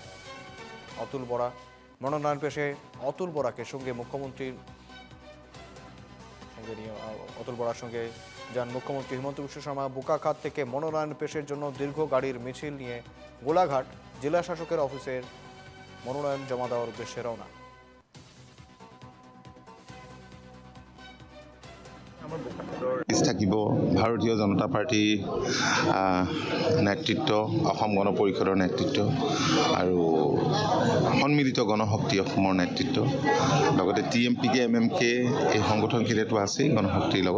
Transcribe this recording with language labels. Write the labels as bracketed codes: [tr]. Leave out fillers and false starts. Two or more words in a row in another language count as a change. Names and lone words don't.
[bn] অতুল বরা মনোনয়ন পেশে অতুল বরাকে সঙ্গে মুখ্যমন্ত্রীর সঙ্গে নিয়ে অতুল বরার সঙ্গে যান মুখ্যমন্ত্রী হিমন্ত বিশ্ব শর্মা। বোকাখাত থেকে মনোনয়ন পেশের জন্য দীর্ঘ গাড়ির মিছিল নিয়ে গোলাঘাট জেলা শাসকের অফিসের মনোনয়ন জমা দেওয়ার উদ্দেশ্যে রওনা। [as] থাকিব ভাৰতীয় জনতা পাৰ্টি নেতৃত্ব, অসম গণ পৰিষদৰ নেতৃত্ব আৰু সন্মিলিত গণশক্তি অসমৰ নেতৃত্ব, লগতে TMPK MMK এই সংগঠনখিনিতো আছেই গণশক্তিৰ লগত।